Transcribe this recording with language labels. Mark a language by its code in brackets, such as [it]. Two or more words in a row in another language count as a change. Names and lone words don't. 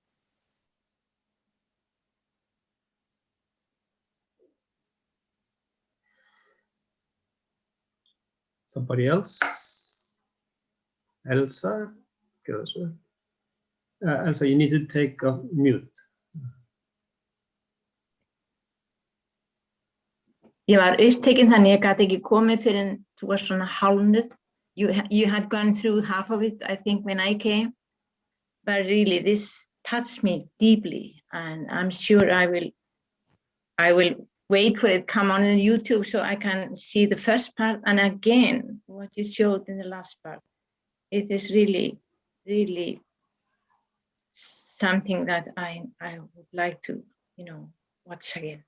[en] Somebody else? Elsa? Elsa, you need to take a mute. [is] Ég var upptekin þannig ég gat ekki komið fyrir en þú var svona hálfnuð. [en] You had gone through half of it, I think, when I came. But really, this touched me deeply, and I'm sure I will wait for it to come on YouTube so I can see the first part. And again, what you showed in the last part, it is really, really something that I would like to, you know, watch again.